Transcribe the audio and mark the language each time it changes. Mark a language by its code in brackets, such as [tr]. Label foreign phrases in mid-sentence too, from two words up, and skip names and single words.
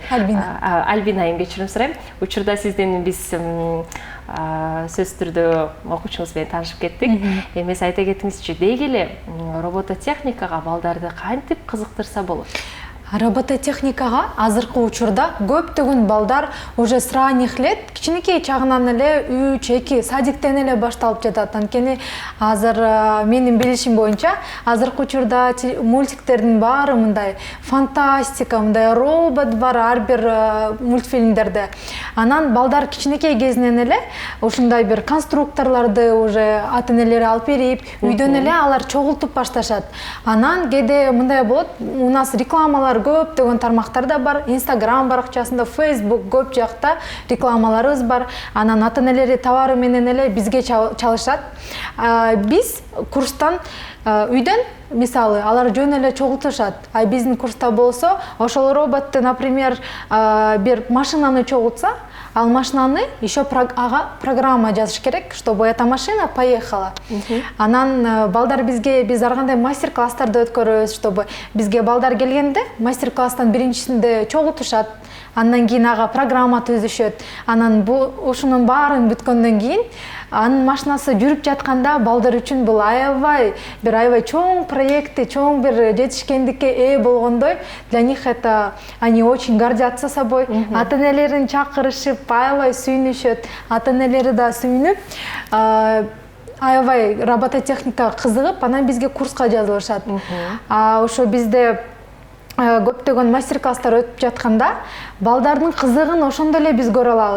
[ky] Альбина айым, кечирим сурайм. Учурда сиздин биз сөз түрдө окуучуңуз менен таанышып кеттик. Эми айта кетиңизчи, деги эле робототехникага балдарды кантип кызыктырса болот? Робототехникага азыркы учурда көптөгөн балдар [ru] уже с ранних лет [ky] кичинекей чагынан эле 3-2 садиктен эле башталып жатат. Анткени азыр менин билишим боюнча азыркы учурда мультиктердин баары мындай фантастика, мындай робот бар ар бир мультфильмдерде. Анан балдар кичинекей кезинен эле ушундай бир конструкторлорду уже ата-энелери алып берип, үйдөн эле алар чогултуп башташат. Анан кээде мындай болот, [ru] у нас [ky] рекламалар көптөгөн тармактарда бар, Instagram баракчасында, Facebook көп жакта рекламаларыбыз бар. Анан ата-энелери товары менен эле бизге чалышат. Биз курстан үйдөн мисалы алар жөн эле чогултушат. Биздин курста болсо, ошол роботту, например, бир машинаны чогултса, ал машинаны еще ага программа жазыш керек, [ru] чтобы эта машина поехала. [ky] Анан балдар биз ар кандай мастер-класстарды өткөрөбүз, чтобы бизге балдар келгенде мастер-класстан биринчисинде чогултушат. Андан кийин ага программа түзүшөт. Анан ушунун баарын бүткөндөн кийин анын машинасы жүрүп жатканда балдар үчүн бул аябай чоң проекти, чоң бир жетишкендикке ээ болгондой. [ru] Для них это они очень гордятся собой. [ky] Ата-энелерин чакырышып, аябай сүйүнүшөт. Ата-энелери да сүйүнүп, аябай робототехникага кызыгып, анан бизге курска жазылышат. Ошо бизде көптөгөн мастер-класстар өтүп жатканда балдардын кызыгын ошондо эле биз көрө алабыз.